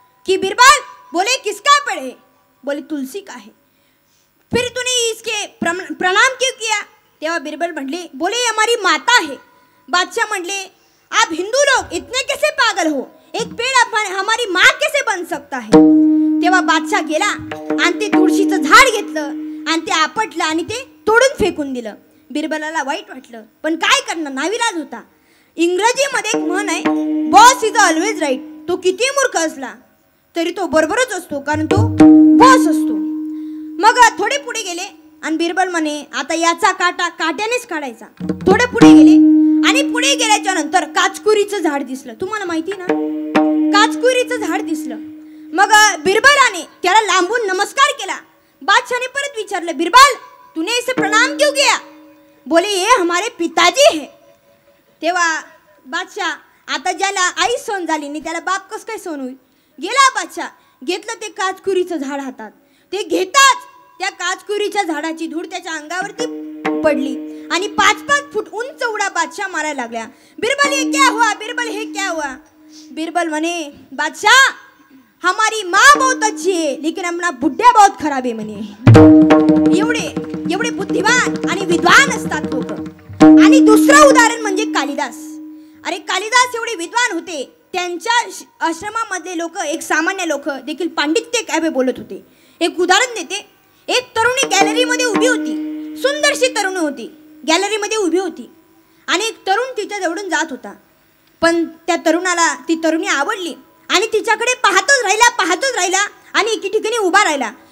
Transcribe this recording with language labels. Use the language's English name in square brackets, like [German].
[Hindi] कि बिरबल बोले किसका पेड़ है? बोले तुलसी का है। फिर तूने इसके प्रणाम क्यों किया? [Marathi] तेव्हा बिरबल म्हटले [Hindi] बोले हमारी माता है। बादशाह म्हटले आप हिंदू लोग इतने कैसे पागल हो, एक पेड़ हमारी माँ कैसे बन सकता है? [Marathi] तेव्हा बादशाह गेला आणि ते तुळशीचं झाड घेतलं आणि ते आपटलं आणि ते तोडून फेकून दिलं। बिरबलाला वाईट वाटलं, पण काय करणार, नाविलाज होता। इंग्रजीमध्ये एक म्हण आहे, [English] Boss is always right. [Marathi] तो किती मूर्ख असला तरी तो बरोबरच असतो, कारण तो बॉस असतो। मग थोडे पुढे गेले आणि बिरबल म्हणे आता याचा काटा काट्यानेच काढायचा। थोडे पुढे गेले आणि पुढे गेल्याच्या नंतर काचकुरीचं झाड दिसलं। तुम्हाला माहिती ना, काचकुरीचं झाड दिसलं। मग बिरबलाने त्याला लांबून नमस्कार केला। बादशाह परत विचारलं [Hindi] बिरबल तूने इसे प्रणाम क्यों किया? बोले ये हमारे पिताजी है। [Marathi] तेव्हा बादशाह आता ज्याला आई सोन झाली नाही त्याला बाप कस काय सोन होईल? गेला बादशाह, घेतलं ते काचकुरीचं झाड हातात। ते घेताच त्या काचकुरीच्या झाडाची धूळ त्याच्या अंगावरती पडली आणि 5-5 फूट उंच उड्या बादशाह मारायला लागल्या। [Hindi] बिरबल ये क्या हुआ? बिरबल हे क्या हुआ? बिरबल म्हणे बादशाह हमारी माँ बहुत अच्छी है लेकिन अपना बुढ़िया बहुत खराब है म्हणे। [Marathi] एवढे बुद्धिमान आणि विद्वान असतात लोक। आणि दुसरं उदाहरण म्हणजे कालिदास। अरे कालिदास एवढे विद्वान होते, त्यांच्या आश्रमामधले लोक, एक सामान्य लोक देखील पांडित्य काय बोलत होते। एक उदाहरण देते, एक तरुणी गॅलरीमध्ये उभी होती, सुंदरशी तरुणी होती, गॅलरीमध्ये उभी होती आणि एक तरुण तिच्या जवळून जात होता, पण त्या तरुणाला ती तरुणी आवडली आणि तिच्याकडे पाहतच राहिला आणि एके ठिकाणी उभा राहिला।